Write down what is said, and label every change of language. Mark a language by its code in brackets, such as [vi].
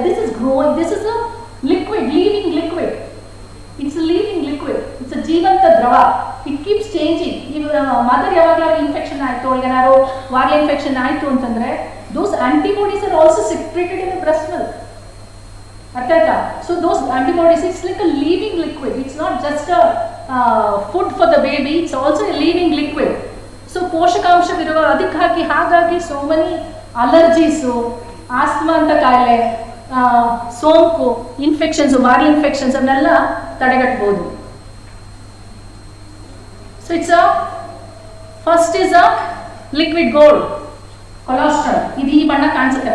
[en] This is growing, this is liquid, living liquid. It's living liquid, it's [kn] ಜೀವಂತ ದ್ರವ. [en] It keeps changing. [kn] ಈಗ mother ಯಾವಾಗಲಾದ್ರೂ infection ಆಯ್ತು, ಏನಾದ್ರು ವಾರ್ಲ್ infection ಆಯ್ತು ಅಂತಂದ್ರೆ [en] those antibodies are also secreted in the breast milk. [kn] Artha? [en] So those antibodies, it's like a living liquid. It's not just a food for the baby, it's also a living liquid. [kn] So ಪೋಷಕಾಂಶವಿರುವ ಅದಕ್ಕಾಗಿ ಹಾಗಾಗಿ [en] so many allergies, [kn] asthma ಅಂತ ಕಾಯಿಲೆ, ಸೋಂಕು, infections, ವಾರ್ಲ್ infections ಅನ್ನೆಲ್ಲ ತಡೆಗಟ್ಟಬಹುದು. [en] So it's first is a liquid gold colostrum. [kn] ಇದು ಈ ಬಣ್ಣ ಕಾಣಿಸುತ್ತೆ.